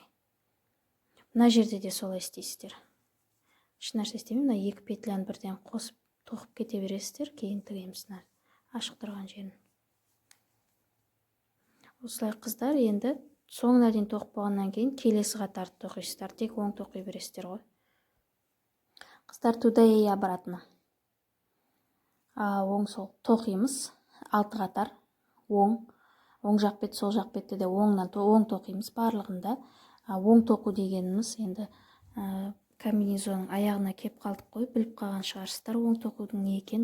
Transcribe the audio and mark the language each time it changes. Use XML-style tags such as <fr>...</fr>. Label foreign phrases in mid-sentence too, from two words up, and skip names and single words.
<kk>Мына жерде де солай істейсіздер. Ешнәрсе істемей, мына 2 петляны бірден қосып тоқып кете бересіздер, кейін тігеміз ашық тұрған жерін. Осылай қыздар, енді соңына дейін тоқып болғаннан кейін келесі қатарды тоқисыздар. Тек оң тоқи бересіздер ғой. Қыздар,</kk> <ru>туда и обратно.</ru> <kk>Оң сол тоқимыз. 6 қатар. Оң жақ бет, сол жақ бетті де оң тоқимыз барлығында. Оң тоқу дегеніміз енді комбинезонның аяғына кеп қалдық қой, біліп қалған шығарсыздар оң тоқудың не екенін.</kk>